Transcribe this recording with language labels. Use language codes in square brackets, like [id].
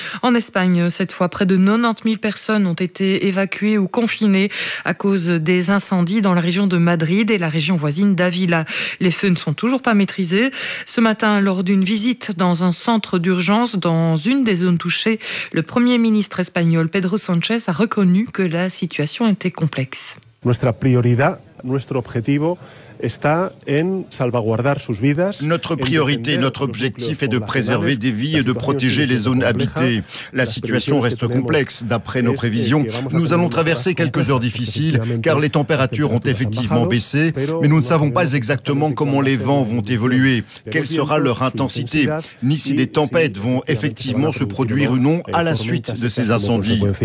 [fr] En Espagne, cette fois, près de 90 000 personnes ont été évacuées ou confinées à cause des incendies dans la région de Madrid et la région voisine d'Avila. Les feux ne sont toujours pas maîtrisés. Ce matin, lors d'une visite dans un centre d'urgence dans une des zones touchées, le Premier ministre espagnol Pedro Sánchez a reconnu que la situation était complexe. [es] Nuestra prioridad, nuestro objetivo está en salvaguardar sus vidas. [fr] Notre priorité, notre objectif est de préserver des vies et de protéger les zones habitées. La situation reste complexe. D'après nos prévisions, nous allons traverser quelques heures difficiles car les températures ont effectivement baissé, mais nous ne savons pas exactement comment les vents vont évoluer, quelle sera leur intensité, ni si des tempêtes vont effectivement se produire ou non à la suite de ces incendies.